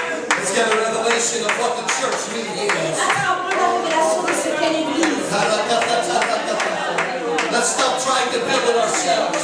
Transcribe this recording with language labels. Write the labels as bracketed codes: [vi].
[en] Let's get a revelation of what the church really is. [fr] Attrapons la révélation de ce qu'est l'Église. [en] Let's stop trying to build it ourselves.